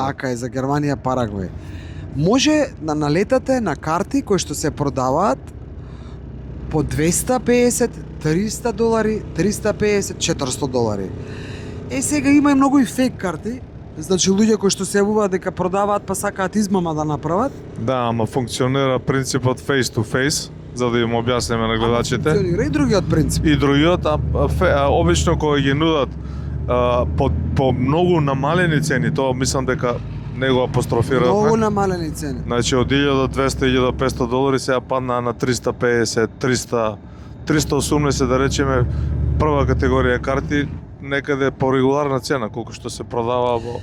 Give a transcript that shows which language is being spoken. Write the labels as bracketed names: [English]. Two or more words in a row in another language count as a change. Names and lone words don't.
[Macedonian] Така е, за Германија, Парагвај. Може да налетате на карти кои што се продаваат по $250, $300, $350, $400. Сега има и многу и фейк карти, значи луѓе кои што се јавуваат дека продаваат па сакаат измама да направат. Да, ама функционира принципот [English] face to face, [Macedonian] за да им објасниме на гледачите. Функционира и другиот принцип. И другиот, обично кога ги нудат по многу намалени цени, тоа мислам дека не го апострофираат. Многу намалени цени. Значи од $1200, $1500 сега паднаа на 350, 300, 380 да речеме прва категорија карти, некаде по регуларна цена колку што се продава во